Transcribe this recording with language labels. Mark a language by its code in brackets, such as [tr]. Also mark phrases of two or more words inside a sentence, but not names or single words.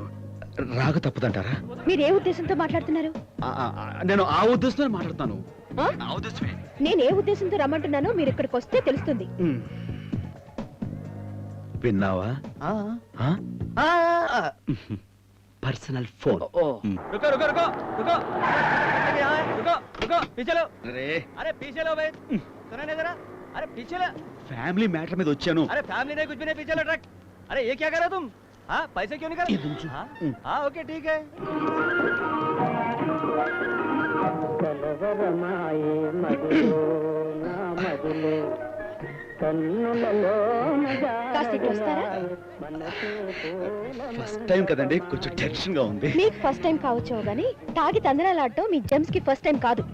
[te] రాక తప్పదంటారా? మీరు ఏ ఉద్దేశంతో మాట్లాడుతున్నారు? నేను ఆ ఉద్దేశంతో మాట్లాడుతాను. ఆ? నేను ఏ ఉద్దేశంతో రమ్మంటున్నానో మీరు ఇక్కడికి వస్తే తెలుస్తుంది. విన్నావా? [en] personal phone. [hi] रुको रुको रुको रुको रुको रुको पीछे लो. अरे पीछे लो भाई, सुना नहीं जरा. अरे पीछे लो. [en] family matter [te] మీద వచ్చాను. [hi] अरे फैमिली नहीं, कुछ भी नहीं, पीछे लो ट्रक. अरे ये क्या कर रहे हो तुम? हाँ पैसे क्यों नहीं कर रहे? हाँ ओके ठीक है. [te] కాస్త ఇటు వస్తారా? [en] first time [te] కదండి, కొంచెం టెన్షన్ గా ఉంది. మీకు [en] first time [te] కావచ్చేమో గానీ తాగి తందనాలాడటం మీ జెమ్స్ కి [en] first time [te] కాదు.